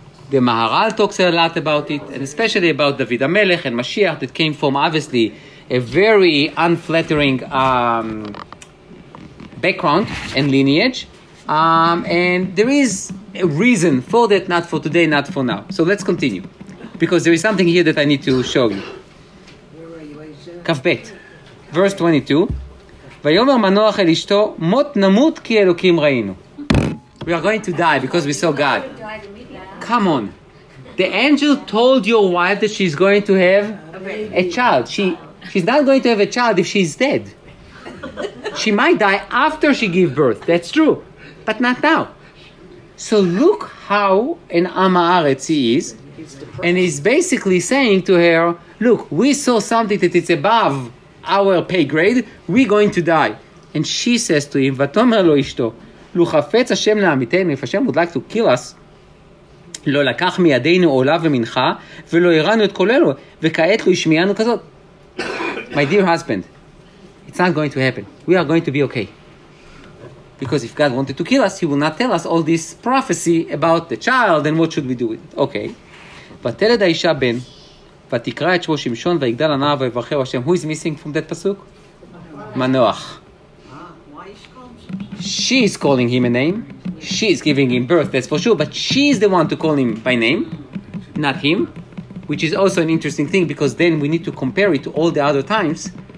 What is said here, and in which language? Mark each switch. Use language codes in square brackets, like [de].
[en] The Maharal talks a lot about it, and especially about David HaMelech and Mashiach, that came from obviously a very unflattering background and lineage. And there is a reason for that, not for today, not for now. So let's continue, because there is something here that I need to show you. Kaf Bet, verse 22. ויאמר מנוח אל אשתו, מות נמות כי אלוקים ראינו. We are going to die because we saw God. Come on. The angel told your wife that she's going to have a child. She's not going to have a child if she's dead. She might die after she gives birth. That's true. But not now. So look how an Am Haaretz he is. And he's basically saying to her, look, we saw something that is above our pay grade. We're going to die. And she says to him, [he] ותאמר לו אשתו, לו חפץ השם להמיתנו, [en] if Hashem would like to kill us, [he] לא לקח מידינו עולה ומנחה, ולא הראנו את קולנו, וכעת לא השמיענו כזאת. [en] My dear husband, it's not going to happen. We are going to be okay. Because if God wanted to kill us, He will not tell us all this prophecy about the child and what should we do with it. Okay. [he] ותלד האישה בן, ותקרא את שמו שמשון, ויגדל הנער ויברכהו השם. [en] Who is missing from that pasuk? Manoach. She is calling him a name. She is giving him birth, that's for sure. But she is the one to call him by name, not him. Which is also an interesting thing, because then we need to compare it to all the other times.